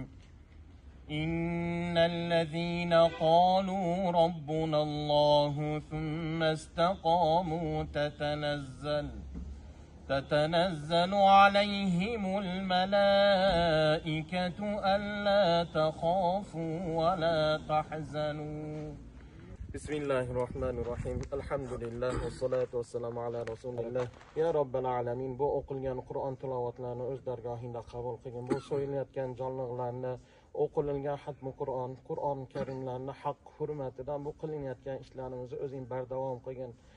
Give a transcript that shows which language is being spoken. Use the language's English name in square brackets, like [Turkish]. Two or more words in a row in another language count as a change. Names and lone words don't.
[Arabic] إن الذين قالوا ربنا الله ثم استقاموا تتنزل عليهم الملائكة ألا تخافوا ولا تحزنوا. بسم الله الرحمن الرحيم. الحمد لله والصلاة والسلام على رسول الله. يا رب العالمين. [Uzbek] Bu o'qilgan Qur'on tilovatlarini o'z dargohingda qabul qilgin. Bu so'yilayotgan jonliqlarni, o'qilgan xatmi Qur'on karimlarni haq hurmatidan bu qilinayotgan ishlarimizni o'zing bardavom qilgin.